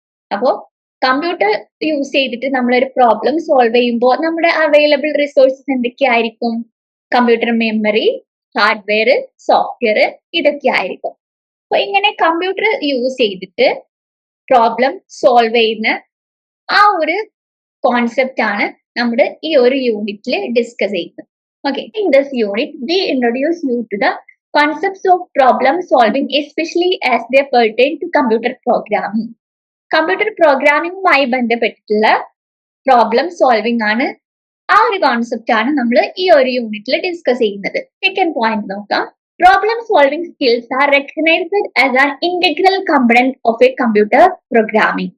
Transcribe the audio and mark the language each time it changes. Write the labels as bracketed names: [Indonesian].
[Malayalam] അപ്പോൾ computer use ചെയ്തിട്ട് നമ്മളൊരു പ്രോബ്ലം സോൾവ് ചെയ്യുമ്പോൾ നമ്മുടെ അവൈലബിൾ റിസോഴ്സസ് എന്തൊക്കെയായിരിക്കും? കമ്പ്യൂട്ടർ മെമ്മറി, ഹാർഡ്വെയർ, സോഫ്റ്റ്വെയർ, ഇതൊക്കെ ആയിരിക്കും. അപ്പൊ ഇങ്ങനെ കമ്പ്യൂട്ടർ യൂസ് ചെയ്തിട്ട് പ്രോബ്ലം സോൾവ് ചെയ്യുന്ന ആ ഒരു കോൺസെപ്റ്റ് ആണ് നമ്മുടെ ഈ ഒരു യൂണിറ്റിൽ ഡിസ്കസ് ചെയ്യുന്നത്. [English] Okay, in this unit, we introduce you to the concepts of problem solving, especially as they pertain to computer programming. [Malayalam] Computer programming-മായി ബന്ധപ്പെട്ടിട്ടുള്ള പ്രോബ്ലം സോൾവിംഗ് ആണ്, ആ ഒരു കോൺസെപ്റ്റ് ആണ് നമ്മൾ ഈ ഒരു യൂണിറ്റിൽ ഡിസ്കസ് ചെയ്യുന്നത്. സെക്കൻഡ് പോയിന്റ് നോക്കാം. [English] Problem solving skills are recognised as an integral component of a computer programming.